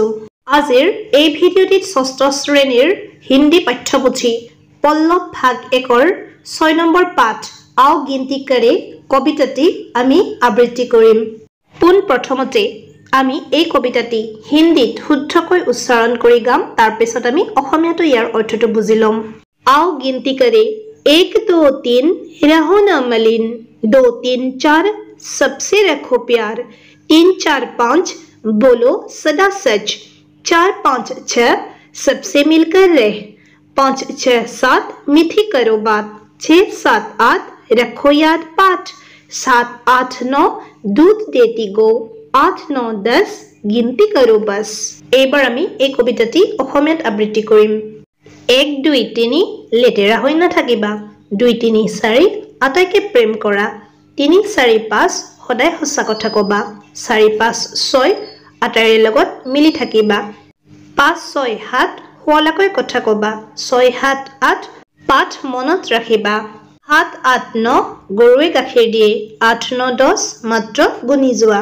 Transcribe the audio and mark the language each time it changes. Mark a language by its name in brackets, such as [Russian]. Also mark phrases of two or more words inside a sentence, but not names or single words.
[Assamese] আজিৰ এই ভিডিঅ'টিত ষষ্ঠ শ্ৰেণীৰ হিন্দী পাঠ্যপুথি পল্লৱ ভাগ 1ৰ 6 নম্বৰ পাঠ আও গিনতি কৰে কবিতাটি আমি আবৃত্তি কৰিম। পোন প্ৰথমতে আমি এই কবিতাটি হিন্দীত শুদ্ধকৈ উচ্চাৰণ কৰি গাম, তাৰ পিছত আমি অসমীয়াটো ইয়াৰ অৰ্থটো বুজি ল'ম। [Hindi] আও গিনতি কৰে 1 2 3 रहो न मलिन 2 3 4 सबसे रखो प्यार 3 4 5 बोलो सदा सच 4 5 6 सबसे मिलकर रह 5 6 7 मीठी करो बात 6 7 8 रखो याद पाठ 7 8 9 दूध देती गो 8 9 10 गिनती करो बस। [Assamese] এবাৰ আমি এই কবিতাটি অসমীয়াত আবৃত্তি কৰিম। 1 2 3 লেটেৰা হৈ নাথাকিবা 2 3 4 আটাইকে প্ৰেম কৰা 3 4 5 সদায় সঁচা কথা কবা 4 5 6 আটাইৰে লগত মিলি থাকিবা 5 6 7 হোৱালাকৈ কথা কবা 6 7 8 পাঠ মনত ৰাখিবা 7 8 9 গৰুৱে গাখীৰ দিয়ে 8 9 10 মাত্ৰ গুনি যোৱা।